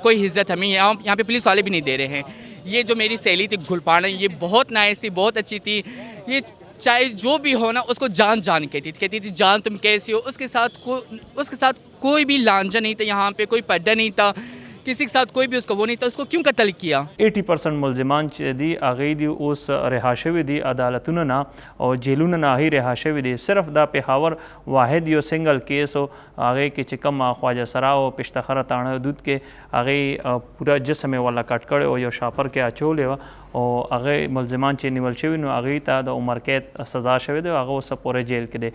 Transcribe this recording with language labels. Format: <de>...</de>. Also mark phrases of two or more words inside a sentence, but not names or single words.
<ur>کوئی عزت ہمیں یہاں پہ پولیس والے بھی نہیں دے رہے ہیں۔ یہ جو میری سہیلی تھی گلپانا، یہ بہت نائس تھی، بہت اچھی تھی، یہ چاہے جو بھی ہو نا اس کو جان کہتی تھی جان تم کیسی ہو. اس کے ساتھ کوئی بھی لانجھا نہیں تھا، یہاں پہ کوئی پردہ نہیں تھا، کسی کے ساتھ کوئی بھی اس کو وہ نہیں تھا، اس کو کیوں قتل کیا?</ur> <ps>80% ملزمان چې دي هغې دي اوس رها شوي دي عدالتونو نه او جیلونو نه هغې رها شوي دي. صرف دا پېښور واحد یو</ps> <en>single case</en> <ps>و، هغې کې چې کوم خواجه سرا او پشتخره تاڼه حدود کې هغې پوره جسم یې والا کټ کړی او یو شاپر کې اچولی وه، او هغې ملزمان چې نیول شوي نو هغې ته د عمر قید سزا شوې ده، هغه اوس پورې جیل کې دی.</ps>